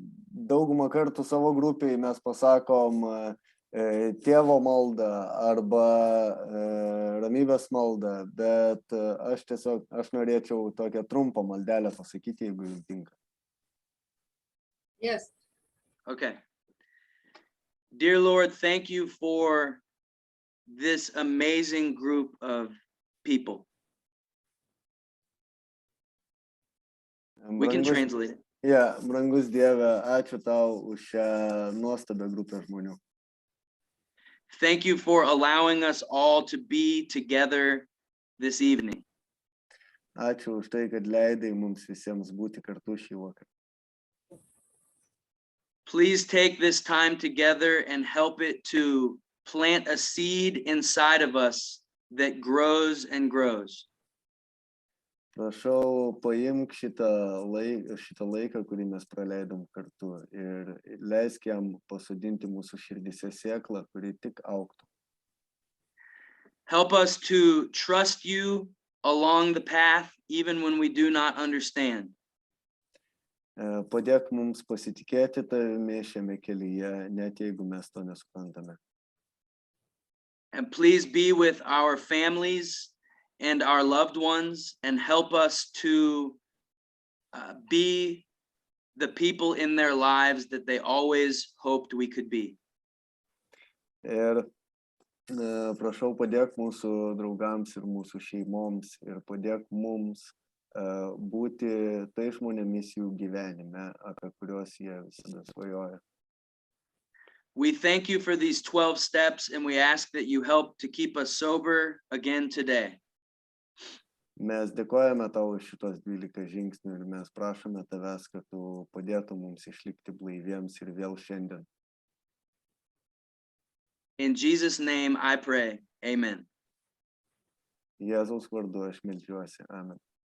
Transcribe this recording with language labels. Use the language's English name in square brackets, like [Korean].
[Lithuanian] Daugumą kartų savo grupiai mes pasakom tėvo maldą arba ramybės maldą, bet aš norėčiau tokią trumpą maldelę pasakyti, jeigu jums tinka. [English] Yes. Okay. Dear Lord, thank you for this amazing group of people. We can translate it. [Lithuanian] Yeah, brangus Dieve, ačiū tau už šią nuostabią grupę žmonių. [English] Thank you for allowing us all to be together this evening. [Lithuanian] Ačiū už tai, kad leidai mums visiems būti kartu šį vakarą. [English] Please take this time together and help it to plant a seed inside of us that grows and grows. [Lithuanian] Prašau, paimk šitą laiką, kurį mes praleidom kartu ir leisk jam pasodinti mūsų širdyse sėklą, kuri tik augtų. [English] Help us to trust you along the path, even when we do not understand. [Lithuanian] Padėk mums pasitikėti tavimi šiame kelyje, net jeigu mes to nesuprantame. [English] And please be with our families and our loved ones and help us to be the people in their lives that they always hoped we could be. [Lithuanian] Ir prašau, padėk mūsų draugams ir mūsų šeimoms ir padėk mums būti tai žmonėmis jų gyvenime, apie kuriuos jie visada svajoja. [English] We thank you for these 12 steps and we ask that you help to keep us sober again today. [Lithuanian] Mes dėkojame tau už šitos 12 žingsnių ir mes prašome tavęs, kad tu padėtum mums išlikti blaiviems ir vėl šiandien. [English] In Jesus' name I pray. Amen. [Lithuanian] Jėzaus vardu aš meldžiuosi. Amen.